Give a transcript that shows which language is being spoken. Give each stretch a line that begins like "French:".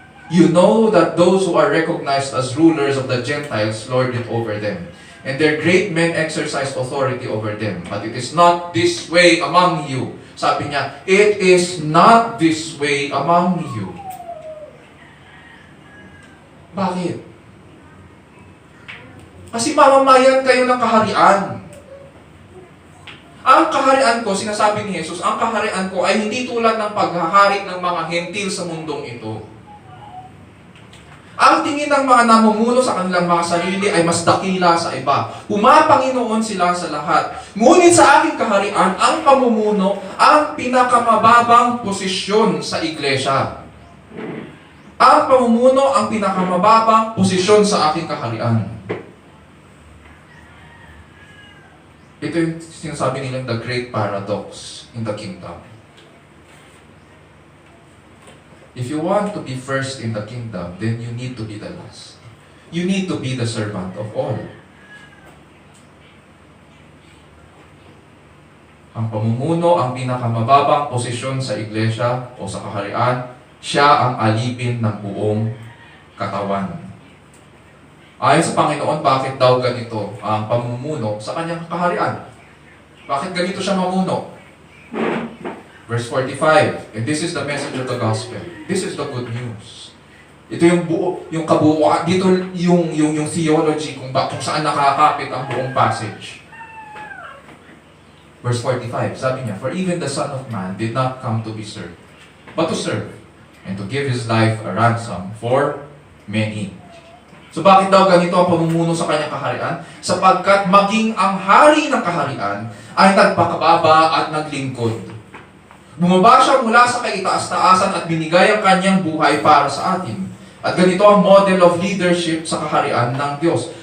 English: You know that those who are recognized as rulers of the Gentiles lord it over them, and their great men exercise authority over them. But it is not this way among you.
Filipino: Sabi niya,
English: it is not this way among you.
Filipino: Bakit? Kasi mamamayan kayo ng kaharian. Ang kaharian ko, sinasabi ni Jesus, ang kaharian ko ay hindi tulad ng paghahari ng mga hentil sa mundong ito. Ang tingin ng mga namumuno sa kanilang mga sarili ay mas dakila sa iba. Pumapanginoon sila sa lahat. Ngunit sa aking kaharian, ang pamumuno ang pinakamababang posisyon sa iglesia. Ang pamumuno ang pinakamababang posisyon sa aking kaharian. Ito yung sinasabi nilang
English: the great paradox in the kingdom. If you want to be first in the kingdom, then you need to be the last. You need to be the servant of all.
Filipino: Ang pamumuno ang pinakamababang posisyon sa iglesia o sa kaharian, siya ang alipin ng buong katawan. Ayon sa Panginoon, bakit daw ganito ang pamumuno sa kanyang kaharian? Bakit ganito siya mamuno?
English: Verse 45, and this is the message of the gospel. This is the good news.
Filipino: Ito yung yung kabuuan, dito yung theology kung saan nakakapit ang buong passage.
English: Verse 45,
Filipino: sabi niya,
English: for even the Son of Man did not come to be served, but to serve, and to give His life a ransom for many.
Filipino: So bakit daw ganito ang pamumuno sa kanyang kaharian? Sapagkat maging ang hari ng kaharian ay nagpakababa at naglingkod. Bumaba siya mula sa kaitaas-taasan at binigay ang kanyang buhay para sa atin. At ganito ang
English: model of leadership
Filipino: sa kaharian ng Diyos.